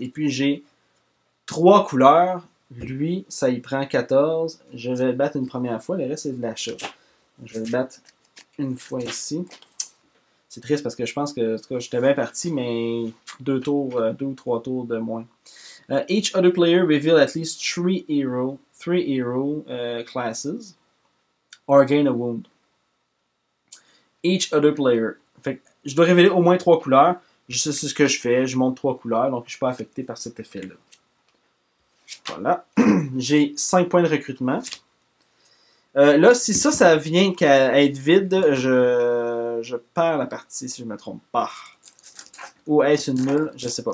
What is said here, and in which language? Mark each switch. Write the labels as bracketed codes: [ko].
[fr] Et puis, j'ai 3 couleurs. Lui, ça y prend 14. Je vais le battre une première fois. Le reste, c'est de l'achat. Je vais le battre une fois ici. C'est triste parce que je pense que, en tout cas, j'étais bien parti, mais 2 ou 3 tours de moins. [en] Each other player reveal at least 3 hero classes or gain a wound. Each other player. [fr] Fait que je dois révéler au moins 3 couleurs. Je sais ce que je fais. Je monte 3 couleurs, donc je ne suis pas affecté par cet effet-là. Voilà. J'ai 5 points de recrutement. Là, si ça vient qu'à être vide, je perds la partie, si je ne me trompe pas. Ou est-ce une nulle? Je ne sais pas.